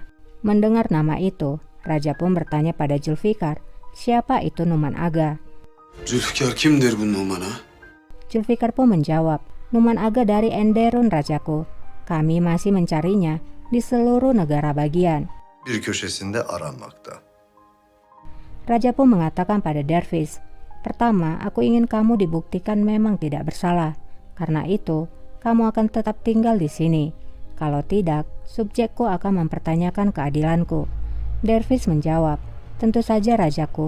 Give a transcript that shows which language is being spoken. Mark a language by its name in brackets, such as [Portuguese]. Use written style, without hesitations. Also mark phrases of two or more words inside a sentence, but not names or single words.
[Indonesian] Mendengar nama itu, raja pun bertanya pada Zulfikar, siapa itu Numan Aga? [Turkish] Zülfikar kimdir bu Numan'a? [Indonesian] Zulfikar pun menjawab, Numan Aga dari Enderun, Rajaku. Kami masih mencarinya di seluruh negara bagian. [Turkish] Bir köşesinde aranmakta. [Indonesian] Raja pun mengatakan pada Dervish, pertama, aku ingin kamu dibuktikan memang tidak bersalah. Karena itu, kamu akan tetap tinggal di sini. Kalau tidak, subjekku akan mempertanyakan keadilanku. Dervish menjawab, tentu saja Rajaku.